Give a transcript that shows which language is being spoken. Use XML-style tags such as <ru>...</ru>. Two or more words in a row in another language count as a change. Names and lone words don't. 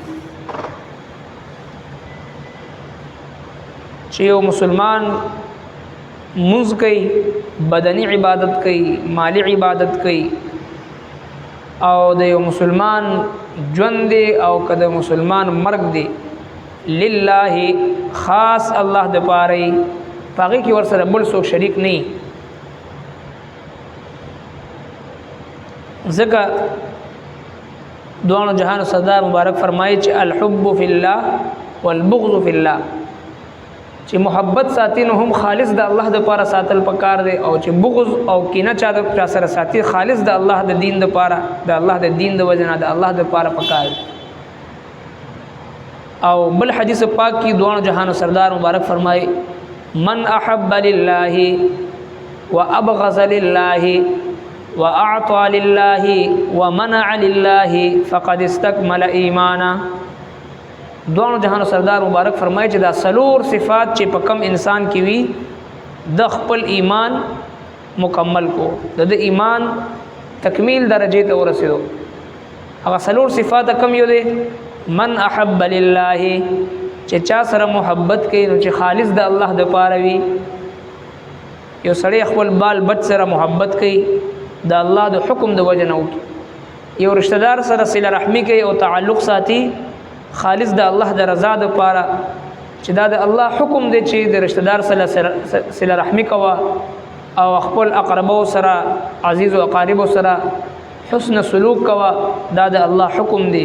<ps>چې یو مسلمان منځ کوي بدنی عبادت کوي مالی عبادت کوي او د یو مسلمان ژوند دی او کده مسلمان مرګ دی لله خاص الله د پاره پاګه کی ور سره بل څوک شریک نه زکه دوانو جهان صدا مبارک فرمایي چې</ps> <ar>الحب فی الله والبغض فی الله</ar> <ps>چې محبت ساتي نو هم خالص د الله د پاره ساتل پکار دی او چې بغض او کینه چا سره ساتي خالص د الله د دین د پاره د الله د دین د وجنه د الله د پاره پکار دی. او بل حدیث پاک کی دوانو جهانو سردار مبارک فرمائے</ps> <ar>من احب لله وابغض لله واعطى لله ومنع لله فقد استكمل ایمانا.</ar> <ps>دوانو جهانو سردار مبارک فرمائے چې دا سلور صفات چې په کم انسان کې وي د خپل ایمان مکمل کو د ایمان تکمیل درجه ته ورسېدو. هغه سلور صفات کم یو دي</ps> <ar>من احب لله</ar> <ps>چې چا سره محبت کوي نو چې خالص د الله د پاره وي. یو سړی خپل بال بچ سره محبت کوي د الله د حکم د وجه نه وکړي. یو رشتہ دار سره صله رحمی کوي او تعلق ساتي خالص د الله د رضا د پاره چې دا د الله حکم دی چې د رشتہ دار سره صله رحمی کوه او خپل اقربو سره عزیز او اقارب سره حسن سلوک کوه دا د الله حکم دی.</ps>